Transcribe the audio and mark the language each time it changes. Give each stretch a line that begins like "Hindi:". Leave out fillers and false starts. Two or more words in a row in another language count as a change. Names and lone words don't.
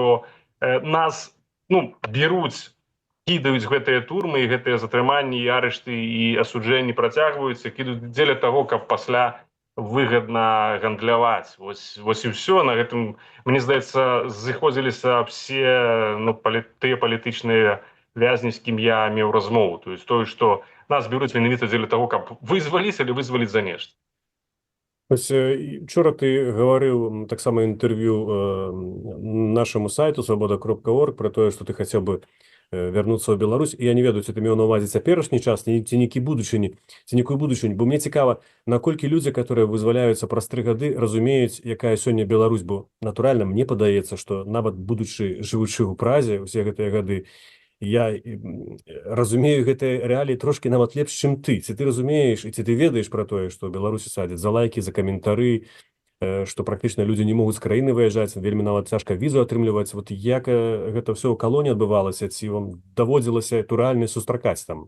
Belarusian: Таму мы разумелі, што нас беруць кідаюць гэтыя турмы і гэтыя затрыманні і арышты і асуджэнні працягваюцца, кідаюць дзеля таго, каб пасля выгадна гандляваць. Вось і ўсё. На гэтым, мне здаецца, зыходзіліся все тыя палітычныя вязні, з кім я меў размову. То есть тое, што нас бяруць менавіта дзеля таго, каб вызваліць или вызваліць за нешта.
Ukrainian: Ось вчора ти говорив так само інтерв'ю нашому сайту свобода.орг про те, що ти хотів би вернуться в Білорусь. І я не ведаю, чи ти мав на увазі теперішній час, ці нікої будучині. Бо мені цікаво, наколькі люди, які визволяються про 3 роки, розуміють, яка сьогодні Білорусь, бо натурально мені подається, що навіть будучи живучи у Празі усі ці роки,
Belarusian: я разумею гэтыя рэаліі трошки нават лепш, чым ты. Ці ты разумееш і ці ты ведаеш пра тое, што ў Беларусі садзяць за лайкі, за каментары, што практычна людзі не могуць з краіны выязджаць, вельмі нават цяжка візу атрымліваць. Вот як гэта ўсё ў калоніі адбывалася, ці вам даводзілася туральна сустракаць там?